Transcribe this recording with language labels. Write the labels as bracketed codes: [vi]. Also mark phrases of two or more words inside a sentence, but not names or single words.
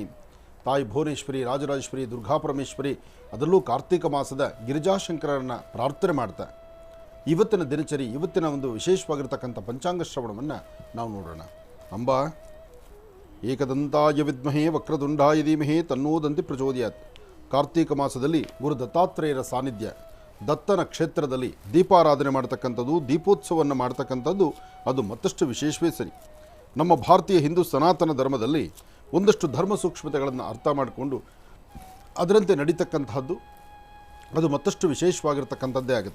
[kn] ತಾಯಿ ಭುವನೇಶ್ವರಿ, ರಾಜರಾಜೇಶ್ವರಿ, ದುರ್ಗಾಪರಮೇಶ್ವರಿ, ಅದರಲ್ಲೂ ಕಾರ್ತಿಕ ಮಾಸದ ಗಿರಿಜಾಶಂಕರನ್ನು ಪ್ರಾರ್ಥನೆ ಮಾಡ್ತಾ ಇವತ್ತಿನ ದಿನಚರಿ, ಇವತ್ತಿನ ಒಂದು ವಿಶೇಷವಾಗಿರ್ತಕ್ಕಂಥ ಪಂಚಾಂಗ ಶ್ರವಣವನ್ನು ನಾವು ನೋಡೋಣ. [sa] ಅಂಬಾ ಏಕದಂತಾಯ ವಿದ್ಮಹೇ ವಕ್ರದುಂಡಾಯ ಧೀಮಹಿ ತನ್ನೋ ದಂತಿ ಪ್ರಚೋದಯಾತ್. [kn] ಕಾರ್ತಿಕ ಮಾಸದಲ್ಲಿ ಗುರು ದತ್ತಾತ್ರೇಯರ ಸಾನ್ನಿಧ್ಯ, ದತ್ತನ ಕ್ಷೇತ್ರದಲ್ಲಿ ದೀಪಾರಾಧನೆ ಮಾಡ್ತಕ್ಕಂಥದ್ದು, ದೀಪೋತ್ಸವವನ್ನು ಮಾಡ್ತಕ್ಕಂಥದ್ದು ಅದು ಮತ್ತಷ್ಟು ವಿಶೇಷವೇ ಸರಿ. ನಮ್ಮ ಭಾರತೀಯ ಹಿಂದೂ ಸನಾತನ ಧರ್ಮದಲ್ಲಿ ಒಂದಷ್ಟು ಧರ್ಮ ಸೂಕ್ಷ್ಮತೆಗಳನ್ನು ಅರ್ಥ ಮಾಡಿಕೊಂಡು ಅದರಂತೆ ನಡೀತಕ್ಕಂತಹದ್ದು ಅದು ಮತ್ತಷ್ಟು ವಿಶೇಷವಾಗಿರ್ತಕ್ಕಂಥದ್ದೇ ಆಗುತ್ತೆ.